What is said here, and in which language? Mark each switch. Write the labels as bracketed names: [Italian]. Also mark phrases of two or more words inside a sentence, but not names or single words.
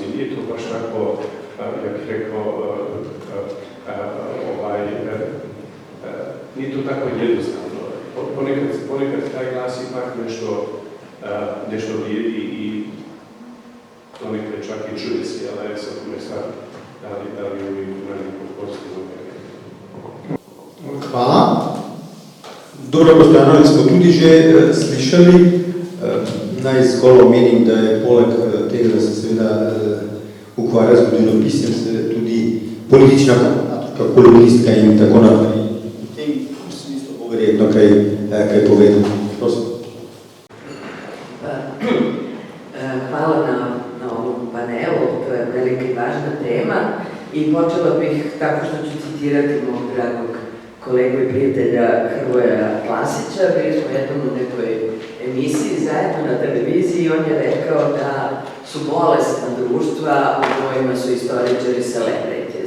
[Bosnian] Nije to baš tako, ja bih rekao, nije to tako jednostavno. Ponekad taj glas ipak nešto vrijedi i ponekad čak i čuje se, ali ja sam ne sad da li uvijek na nekom pozitivnom. Hvala. [Slovenian] Dobro, Boštjanović, smo tudi že slišali. Naj zgolj omenim, da je poleg tega, da se seveda ukvarja z zgodovinopisjem, se tudi politična kolumnistka in tako naprej. V tem smislu bo verjetno kaj povedal. Prosim. [Serbian] Hvala na ovom panelu, to je velika i važna tema i počela bih tako što ću citirati mog dragog kolegu i prijatelja Hrvoja Klasića. Bili smo jednom u nekoj emisiji zajedno na televiziji i on je rekao da su bolesna društva u kojima su istoričari celebrities.